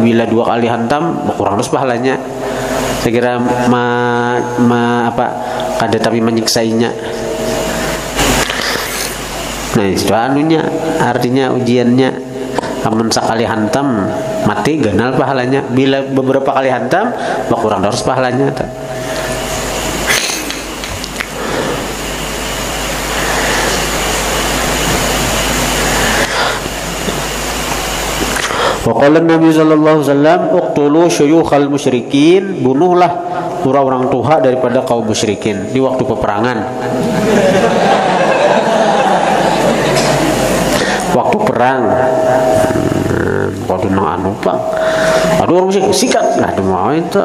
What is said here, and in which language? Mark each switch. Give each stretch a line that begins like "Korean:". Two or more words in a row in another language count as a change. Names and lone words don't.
Banjar: Bila 2 kali hantam kurang 100 pahalanya. Saya kira ada tapi menyiksainya. Nah itu anunya, artinya ujiannya. Amun sekali hantam mati ganal pahalanya. Bila beberapa kali hantam kurang 100 pahalanya.
Arabic: وقال النبي صلى الله عليه وسلم اقتلوا شيوخ المشركين,
Banjar: bunuhlah orang-orang tua daripada kaum musyrikin di waktu peperangan. Waktu perang. Waktu nang anu Bang. Aduh orang musyrik sikat. Aduh mau itu.